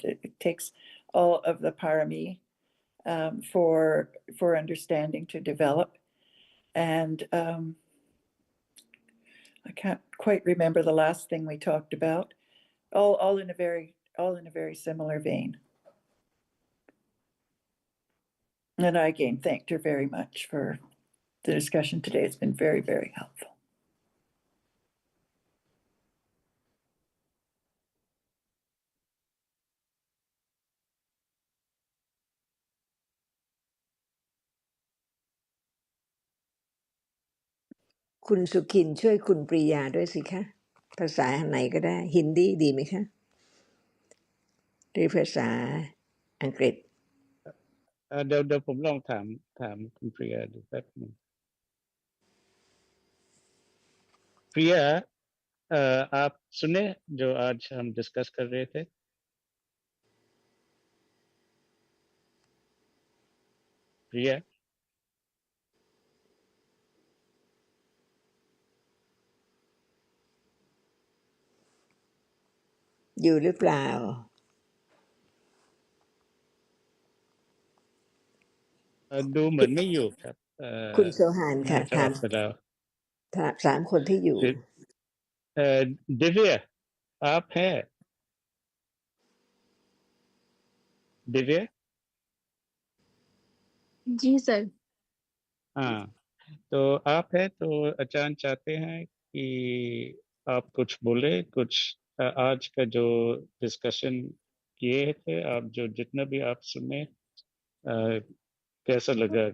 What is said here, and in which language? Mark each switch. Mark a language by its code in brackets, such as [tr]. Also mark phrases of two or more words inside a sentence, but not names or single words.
[en] It takes all of the parami for understanding to develop, and I can't quite remember the last thing we talked about. All in a very similar vein. And I again thanked her very much for the discussion today. It's been very, very helpful. [th] คุณสุขินช่วยคุณปริยาด้วยสิคะภาษาไหนก็ได้ฮินดีดีไหมคะที่ภาษาอังกฤษ เดี๋ยวผมลองถามคุณप्रिยดูแป๊บนึง [hi] प्रिया आप सुने जो आज हम डिस्कस कर रहे थे प्रिया [th] อยู่หรือเปล่า ดูเหมือนไม่อยู่ครับ คุณโซฮาน น่า ค่ะ จะออกไปแล้ว สามคนที่อยู่ [hi] दिव्या आप है दिव्या जी सर हाँ तो आप है तो अचानक चाहते हैं कि आप कुछ बोले कुछ आज का जो डिस्कशन किए थे आप जो जितना भी आप सुने कैसा लगा